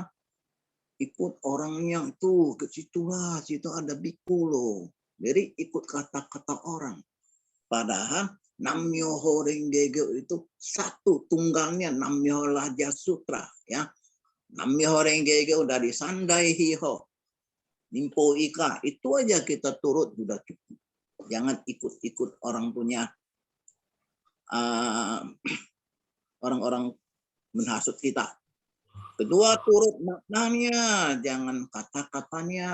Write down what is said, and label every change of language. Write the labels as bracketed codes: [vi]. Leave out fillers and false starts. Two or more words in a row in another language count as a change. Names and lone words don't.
[id] Ikut orangnya itu ke situlah, situ ada biku loh. Jadi ikut kata-kata orang. Padahal [ja] 南無妙法蓮華経 [id] itu satu tunggalnya Nam-myoho Raja Sutra ya. [ja] 南無妙法蓮華経 [id] dari [ja] 三大秘法、人法一箇, [id] itu aja kita turut sudah cukup. Jangan ikut-ikut orang punya orang-orang menghasut kita. Kedua, turut maknanya, jangan kata-katanya.